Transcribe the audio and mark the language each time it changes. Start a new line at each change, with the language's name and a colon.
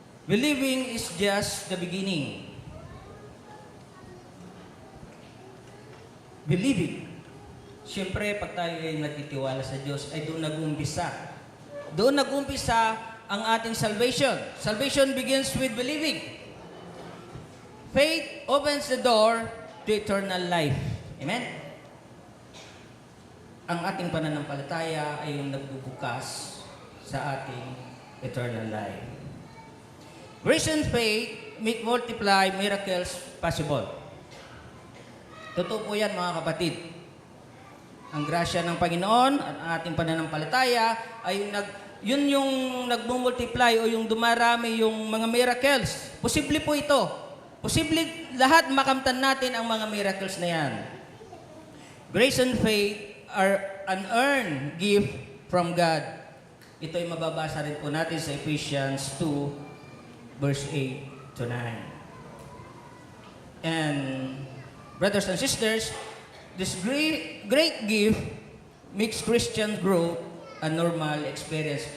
English: Believing is just the beginning. Believing.
Filipino: Siyempre, pag tayo ay nagtitiwala sa Diyos, ay doon nag-umpisa. Doon nag-umpisa ang ating salvation.
English: Salvation begins with believing. Faith opens the door to eternal life. Amen?
Filipino: Ang ating pananampalataya ay yung nagbubukas sa ating eternal life.
English: Grace and faith make multiply miracles possible.
Filipino: Totoo po yan, mga kapatid. Ang grasya ng Panginoon at ang ating pananampalataya ay yun yung nagmumultiply o yung dumarami yung mga miracles. Posible po ito. Posible lahat makamtan natin ang mga miracles na yan.
English: Grace and faith are an earned gift from God
Filipino: Ito ay mababasa rin po natin sa Ephesians 2, verse 8 to 9.
English: And brothers and sisters, this great gift makes Christian growth a normal experience.